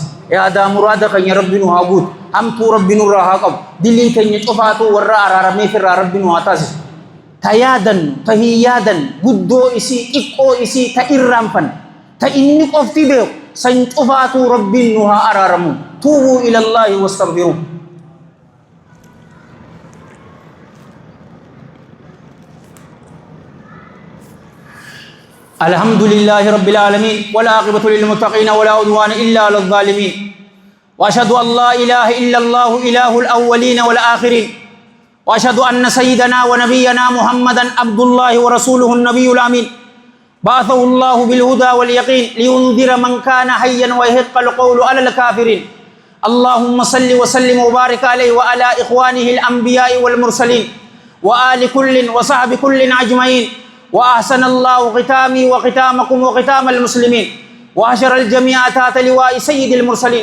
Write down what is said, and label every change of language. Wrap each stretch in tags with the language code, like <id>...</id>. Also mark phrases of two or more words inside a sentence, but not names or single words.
<om>Yaadaa muraada keenya rabbiin waa guutu. Hamtuu rabbiin irraa haa qabu. Dilii keenya cufaatu warra araarameef irraa rabbiin waa taasisa. Ta yaadannu, ta hin yaadannu, guddoo isii, xiqqoo isii, ta irraanfanne, ta inni qofti beeku san cufaatu rabbiin nu haa araaramu.</om> <ar>توبوا إلى الله واستغفروه. الحمد لله رب العالمين والعاقبة للمتقين ولا عدوان إلا على الظالمين وأشهد أن لا إله إلا الله إله الأولين والآخرين وأشهد أن سيدنا ونبينا محمدا عبد الله ورسوله النبي الأمين بعثه الله بالهدى واليقين لينذر من كان حيا ويحق القول على الكافرين اللهم صل وسلم وبارك عليه وعلى إخوانه الأنبياء والمرسلين وآل كل وصحب كل أجمعين وأحسن الله ختامي وختامكم وختام المسلمين وحشر الجميع تحت لواء سيد المرسلين.</ar>